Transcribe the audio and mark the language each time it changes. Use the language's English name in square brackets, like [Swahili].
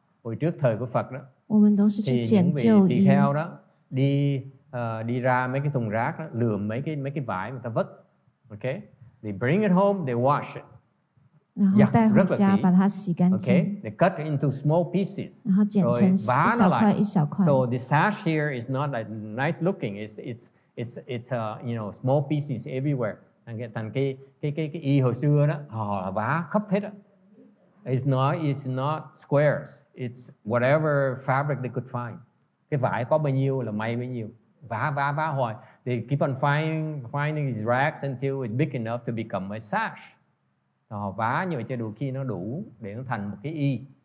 [Vietnamese] Hồi trước thời của Phật đó, thì những vị tỳ kheo đó đi ra mấy cái thùng rác đó, lượm mấy cái vải người ta vứt. [English] Okay, they bring it home, they wash it. [Vietnamese] Rất là kỹ. [English] Okay, they cut it into small pieces. [Vietnamese] Rồi vá nó lại. [English] So the sash here is not like nice looking. It's small pieces everywhere. [Vietnamese] Thành cái y hồi xưa đó, họ vá khắp hết đó. [English] It's not squares. It's whatever fabric they could find. [Vietnamese] Cái vải có bao nhiêu là may bấy nhiêu. Vá hoài. [English] They keep on finding these rags until it's big enough to become a sash. [Vietnamese] Họ vá như vậy cho đủ khi nó đủ để nó thành một cái y.